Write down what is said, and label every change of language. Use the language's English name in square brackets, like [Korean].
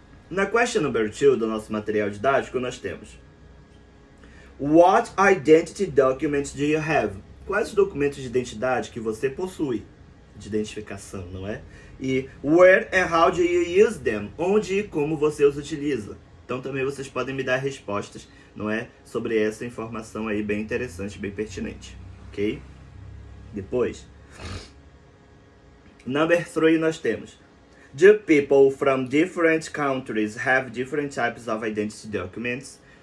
[Portuguese] Na [English] question number 2 [Portuguese] do nosso material didático nós temos: [English] What identity documents do you have? [Portuguese] Quais os documentos de identidade que você possui? De identificação, não é? E [English] where and how do you use them? [Portuguese] Onde e como você os utiliza? Então também vocês podem me dar respostas, não é? Sobre essa informação aí bem interessante, bem pertinente, ok? Depois, [English] number 3 [Portuguese] nós temos: [English] Do people from different countries have different types of identity documents?